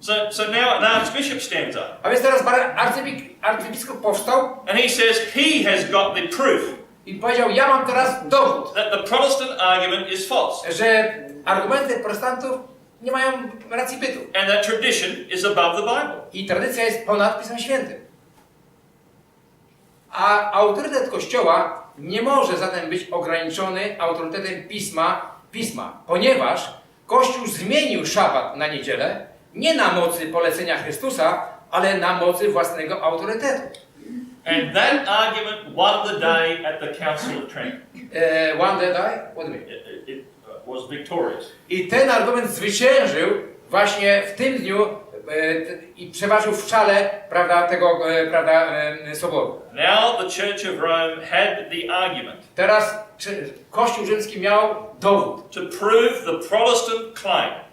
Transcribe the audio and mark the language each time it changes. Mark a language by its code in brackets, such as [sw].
[en] So now an archbishop stands up [pl] A więc teraz arcybiskup powstał [en] and he says he has got the proof [pl] i powiedział, ja mam teraz dowód, [en] that the Protestant argument is false [pl] że argumenty protestantów nie mają racji bytu. [en] and that tradition is above the Bible. [pl] I tradycja jest ponad Pismem Świętym. A autorytet Kościoła nie może zatem być ograniczony autorytetem Pisma, ponieważ Kościół zmienił szabat na niedzielę nie na mocy polecenia Chrystusa, ale na mocy własnego autorytetu. [en] And that argument won the day at the Council of Trent. One day? What do you mean? It was victorious. [pl] I ten argument zwyciężył właśnie w tym dniu i przeważył w czale, prawda, tego soboru. [en] Now the Church of Rome had the argument [pl] Teraz Kościół rzymski miał dowód, [en] to prove the Protestant claim